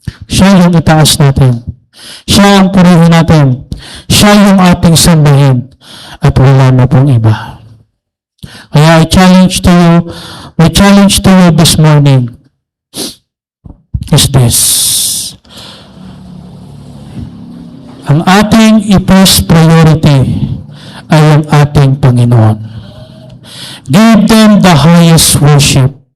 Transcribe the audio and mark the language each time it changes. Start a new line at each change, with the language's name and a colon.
Filipino: Siya yung itaas natin. Siya ang purihin natin. Siya yung ating sambahin. At wala na pong iba. Kaya
English: my challenge to you this morning is this.
Filipino: Ang ating
English: first priority
Filipino: ay ang ating Panginoon.
English: Give them the highest worship.